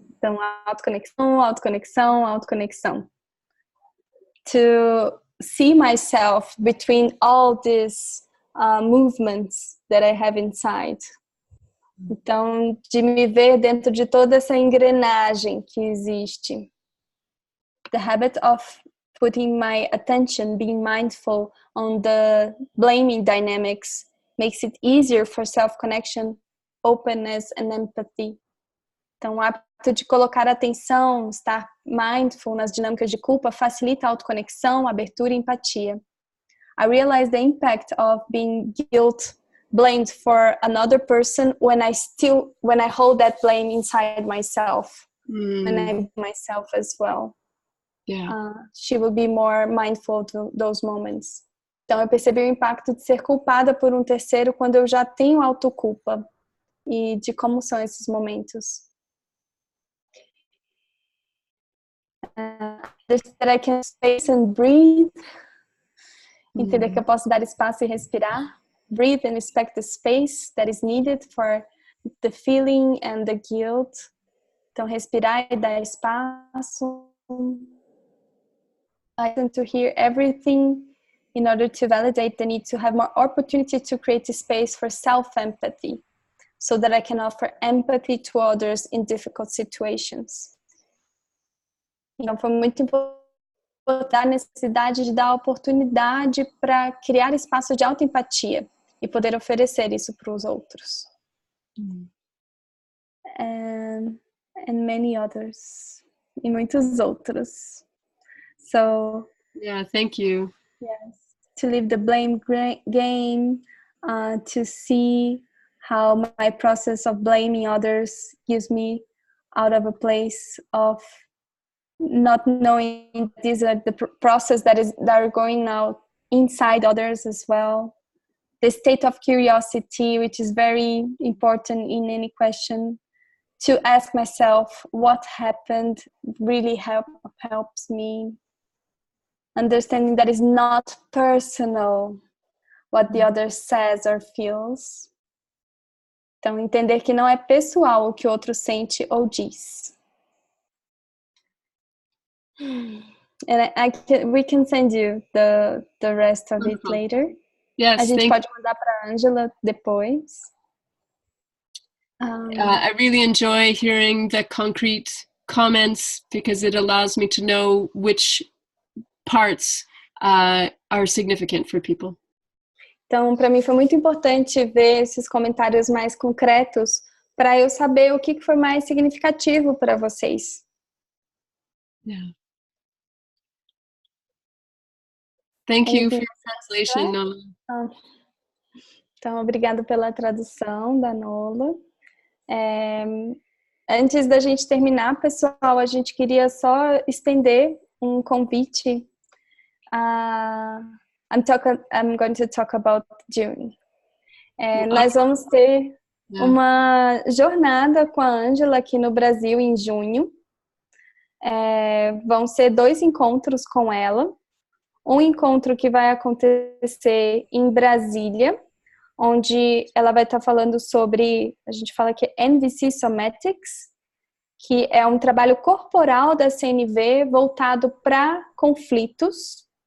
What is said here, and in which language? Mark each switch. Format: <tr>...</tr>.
<pt>Então, autoconexão, autoconexão, autoconexão.</pt> <en>To see myself between all these movements that I have inside.</en> <pt>Então, de me ver dentro de toda essa engrenagem que existe.</pt> <en>The habit of putting my attention, being mindful on the blaming dynamics makes it easier for self-connection, openness and empathy.</en> <pt>Então, o hábito de colocar atenção, estar mindful nas dinâmicas de culpa facilita a autoconexão, abertura e empatia.</pt> <en>I realize the impact of being blamed for another person when I hold that blame inside myself, when I blame myself as well. Yeah. She will be more mindful to those moments.</en> <pt>Então, eu percebi o impacto de ser culpada por um terceiro quando eu já tenho autoculpa e de como são esses momentos.</pt> <en>That I can space and breathe.</en> <pt>Entender que eu posso dar espaço e respirar.</pt> <en>Breathe and respect the space that is needed for the feeling and the guilt.</en> <pt>Então, respirar e dar espaço.</pt> <en>I want to hear everything in order to validate the need to have more opportunity to create a space for self-empathy so that I can offer empathy to others in difficult situations.</en> <pt>Então, foi muito importante a necessidade de dar oportunidade para criar espaço de autoempatia e poder oferecer isso para os outros.</pt> <en>And many others.</en> <pt>E muitos outros.</pt> <en>So, yeah, thank you. Yes, to leave the blame game, to see how my process of blaming others gives me out of a place of not knowing these are the process that are going out inside others as well. The state of curiosity, which is very important in any question, to ask myself what happened really helps me. Understanding that it's not personal what the other says or feels.</en> <pt>Então, entender que não é pessoal o que o outro sente ou diz.</pt> <en>And we can send you the rest of it later. Yes,</en> <pt>a gente pode mandar para a Angela depois.</pt> <en>I really enjoy hearing the concrete comments because it allows me to know which parts are significant for people.</en> <pt>Então, para mim foi muito importante ver esses comentários mais concretos para eu saber o que foi mais significativo para vocês.</pt> <en>Yeah. Thank you for your translation, Nola.</en> <pt>Então, obrigada pela tradução da Nola. Antes da gente terminar, pessoal, a gente queria só estender um convite.</pt> <en>I'm going to talk about June.</en> <pt>Nós vamos ter uma jornada com a Angela aqui no Brasil em junho. Vão ser 2 encontros com ela. Um encontro que vai acontecer em Brasília, onde ela vai estar falando sobre, a gente fala que é NVC Somatics, que é um trabalho corporal da CNV voltado para conflitos.</pt>